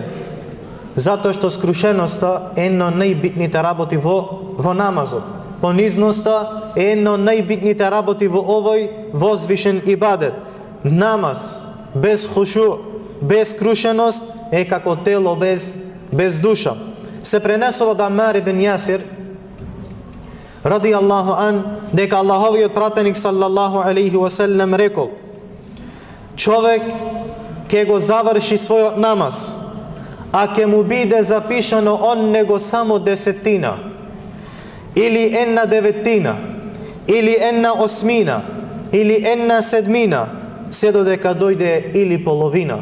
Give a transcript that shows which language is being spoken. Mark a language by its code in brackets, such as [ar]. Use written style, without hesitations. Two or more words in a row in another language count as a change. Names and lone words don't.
[mk] Затоа што скрушеноста е една од најбитните работи во намазот. Понизноста е една од најбитните работи во овој возвишен ибадет. Намаз без хушу, без скрушеност е како тело без душа. Се пренесува од Амар ибн Јасир [ar] رضي الله عن, [mk] дека Аллаховиот пратеник [ar] صلى الله عليه وسلم [mk] рекол: човек ќе го заврши својот намаз, а ќе му биде запишано он него само 10, или 1/9, или 1/8, или 1/7, се додека дојде или половина.